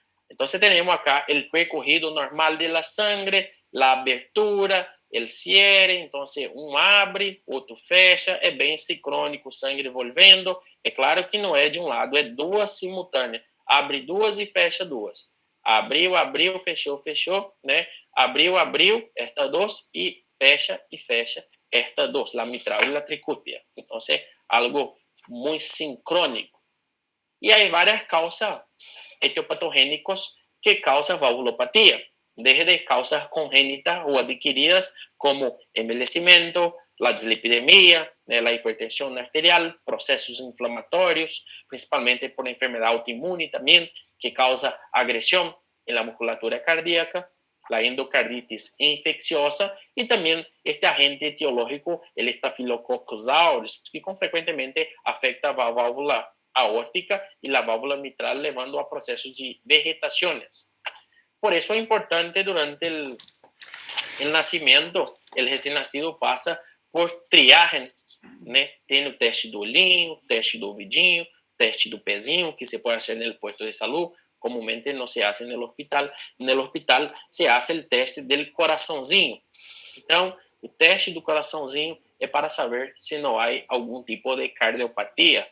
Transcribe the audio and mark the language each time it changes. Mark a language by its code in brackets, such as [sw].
[pt] Então, temos acá o percorrido normal [es] de la sangre, la abertura, el cierre, entonces [pt] um abre, outro fecha, é bem sincrônico, sangue volvendo. É claro que não é de um lado, é duas simultâneas. Abre duas e fecha duas. Abriu, abriu, fechou, fechou, né? Abriu, abriu, [es] esta dos [pt] e fecha, esta dos, [es] la mitral y la tricúpea. Entonces, algo muy sincrónico. Y hay varias causas etiopatogénicas que causan valvulopatía, desde causas congénitas o adquiridas como envejecimiento, la dislipidemia, la hipertensión arterial, procesos inflamatorios, principalmente por enfermedad autoinmune también, que causa agresión en la musculatura cardíaca, la endocarditis infecciosa y también este agente etiológico, el Staphylococcus aureus, que frecuentemente afecta la válvula aórtica y la válvula mitral, llevando a procesos de vegetaciones. Por eso es importante durante el nacimiento, el recién nacido pasa por triagem, né? [pt] Tem o teste do olhinho, teste do ouvidinho, teste do pezinho, que se pode fazer no posto de saúde, comumente não se hace no hospital. No hospital se hace o teste do coraçãozinho. Então, o teste do coraçãozinho é para saber se não há algum tipo de cardiopatia.